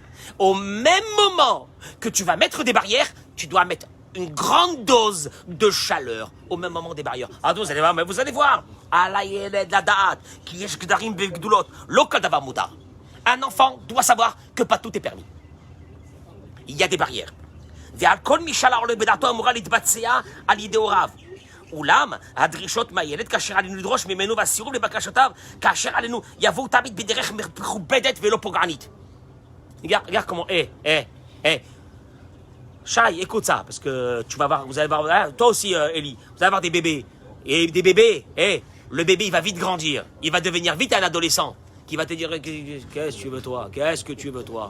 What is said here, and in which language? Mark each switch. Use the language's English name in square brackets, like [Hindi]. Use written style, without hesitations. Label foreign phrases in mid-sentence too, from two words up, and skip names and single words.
[French] Au même moment que tu vas mettre des barrières, tu dois mettre une grande dose de chaleur au même moment des barrières. Ah, vous allez voir, mais vous allez voir. Un enfant doit savoir que pas tout est permis. Il y a des barrières. [Hebrew] אולם הדרישות מהילד כאשר עלינו לדרוש ממנו והסירוב לבקשותיו כאשר עלינו יבואו תמיד בדרך מכובדת ולא פוגענית. [French] Regarde comment, Shai, écoute ça, parce que tu vas voir, vous allez voir, hein, toi aussi, Eli, vous allez avoir des bébés. Et des bébés, le bébé, il va vite grandir. Il va devenir vite un adolescent qui va te dire, qu'est-ce que tu veux, toi? Qu'est-ce que tu veux, toi?